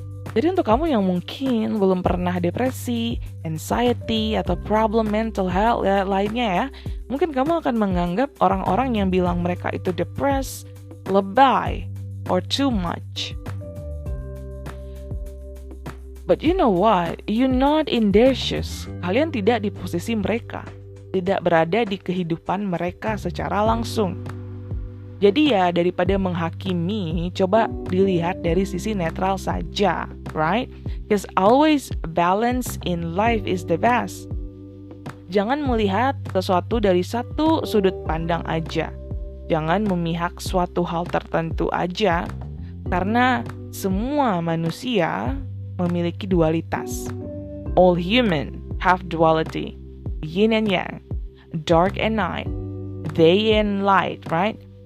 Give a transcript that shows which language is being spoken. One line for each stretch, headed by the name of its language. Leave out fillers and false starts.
Indonesian: Jadi untuk kamu yang mungkin belum pernah depresi, anxiety, atau problem mental health lainnya ya, mungkin kamu akan menganggap orang-orang yang bilang mereka itu depressed, lebay,
English: or too much. But you know what? You're not in their shoes.
Indonesian: Kalian tidak di posisi mereka, tidak berada di kehidupan mereka secara langsung. Jadi ya daripada menghakimi, coba dilihat dari sisi netral saja, right?
English: Because always balance in life is the best.
Indonesian: Jangan melihat sesuatu dari satu sudut pandang aja. Jangan memihak suatu hal tertentu aja, karena semua manusia memiliki dualitas.
English: All human have duality, yin and yang, dark and night, day and light, right?